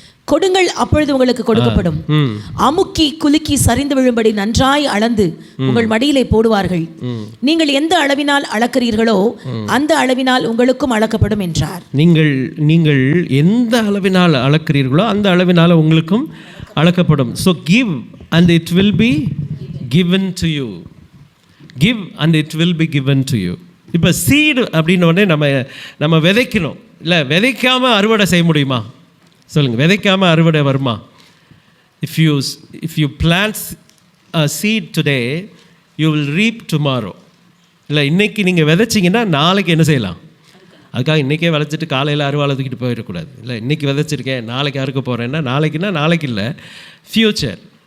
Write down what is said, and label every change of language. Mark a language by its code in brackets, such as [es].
[ta] கொடுங்கள், அப்பொழுது உங்களுக்கு கொடுக்கப்படும். அமுக்கி குலுக்கி சரிந்து விழும்படி நன்றாய் அளந்து உங்கள் மடியிலே போடுவார்கள். நீங்கள் எந்த அளவினால் அளக்கிறீர்களோ அந்த அளவினால் உங்களுக்கும் அளக்கப்படும் என்றார். நீங்கள் எந்த அளவினால் அளக்கிறீர்களோ அந்த அளவினால் உங்களுக்கும் அளக்கப்படும். [en] So give and it will be given to you. Give and it will be given to you. [ta] இப்போ சீடு அப்படின்ன உடனே நம்ம விதைக்கணும் இல்லை, விதைக்காமல் அறுவடை செய்ய முடியுமா? சொல்லுங்கள், விதைக்காமல் அறுவடை வருமா? [en] If you plant a seed today, you will reap tomorrow. [ta] இல்லை, இன்றைக்கி நீங்கள் விதைச்சிங்கன்னா நாளைக்கு என்ன செய்யலாம்? அதுக்காக இன்றைக்கே விதைச்சிட்டு காலையில் அறுவாலை தூக்கிட்டு போயிடக்கூடாது. இல்லை, இன்றைக்கி விதைச்சிருக்கேன் நாளைக்கு அறுக்க போகிறேன்னா நாளைக்கு இல்லை, ஃப்யூச்சர்.